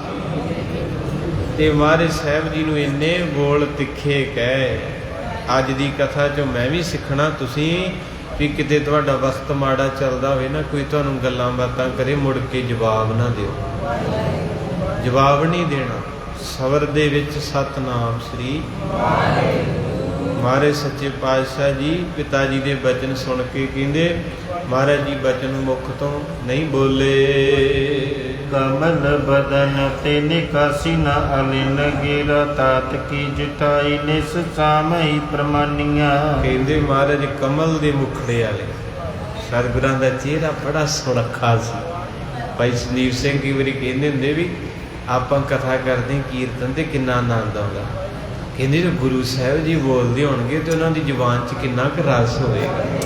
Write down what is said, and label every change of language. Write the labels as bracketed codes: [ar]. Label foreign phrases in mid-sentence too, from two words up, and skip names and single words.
[pa] ਤੇ ਮਹਾਰਾਜ ਸਾਹਬ ਜੀ ਨੂੰ ਇੰਨੇ ਬੋਲ ਤਿੱਖੇ ਕਹੇ, ਅੱਜ ਦੀ ਕਥਾ ਚੋਂ ਮੈਂ ਵੀ ਸਿੱਖਣਾ ਤੁਸੀਂ ਵੀ ਕਿਤੇ ਤੁਹਾਡਾ ਵਕਤ ਮਾੜਾ ਚੱਲਦਾ ਹੋਵੇ ਨਾ, ਕੋਈ ਤੁਹਾਨੂੰ ਗੱਲਾਂ ਬਾਤਾਂ ਕਰੇ ਮੁੜ ਕੇ ਜਵਾਬ ਨਾ ਦਿਓ, ਜਵਾਬ ਨਹੀਂ ਦੇਣਾ। ਸਬਰ ਦੇ ਵਿੱਚ ਸਤਨਾਮ ਸ੍ਰੀ ਮਹਾਰਾਜ ਸੱਚੇ ਪਾਤਸ਼ਾਹ ਜੀ ਪਿਤਾ ਜੀ ਦੇ ਬਚਨ ਸੁਣ ਕੇ ਕਹਿੰਦੇ, ਮਹਾਰਾਜ ਜੀ ਬਚਨ ਮੁੱਖ ਤੋਂ ਨਹੀਂ ਬੋਲੇ, [bra] कमल बदन ते निकासी न अलिन गिरा, तात की जुटाई निस सामई प्रमानिया। [pa] ਕਹਿੰਦੇ ਮਹਾਰਾਜ ਕਮਲ ਦੇ ਮੁਖੜੇ ਵਾਲੇ ਸਤਿਗੁਰਾਂ ਦਾ ਚਿਹਰਾ ਬੜਾ ਸੁਨੱਖਾ ਸੀ। ਭਾਈ ਸੰਦੀਪ ਸਿੰਘ ਕਈ ਵਾਰੀ ਕਹਿੰਦੇ ਹੁੰਦੇ ਵੀ ਆਪਾਂ ਕਥਾ ਕਰਦੇ ਕੀਰਤਨ ਤੇ ਕਿੰਨਾ ਅਨੰਦ ਆਉਂਦਾ, ਕਹਿੰਦੇ ਜੋ ਗੁਰੂ ਸਾਹਬ ਜੀ ਬੋਲਤੇ ਹੋਣਗੇ ਤੋ ਉਹਨਾਂ ਦੀ ਜ਼ੁਬਾਨ ਚ ਕਿੰਨਾ ਕ ਰਸ ਹੋਏਗਾ।